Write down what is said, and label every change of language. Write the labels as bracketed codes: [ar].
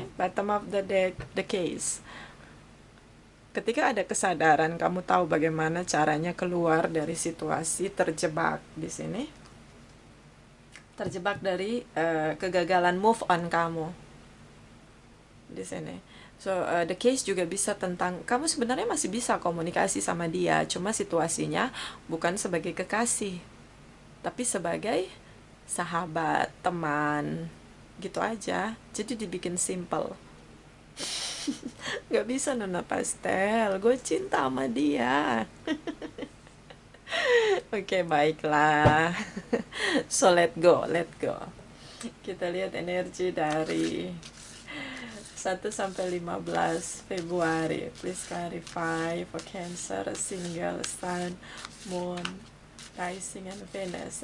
[en] Bottom of the deck, the case. [id] Ketika ada kesadaran, kamu tahu bagaimana caranya keluar dari situasi terjebak di sini. Terjebak dari kegagalan move on kamu. Di sini. So, the case juga bisa tentang, kamu sebenarnya masih bisa komunikasi sama dia, cuma situasinya bukan sebagai kekasih, tapi sebagai sahabat, teman, gitu aja. Jadi dibikin simple. Gak bisa Nona Pastel, gue cinta sama dia. Oke, baiklah. [en] So, let go. [id] Kita lihat energi dari 1 sampai 15 Februari. [en] Please clarify for Cancer, single, Sun, Moon, Rising, and Venus.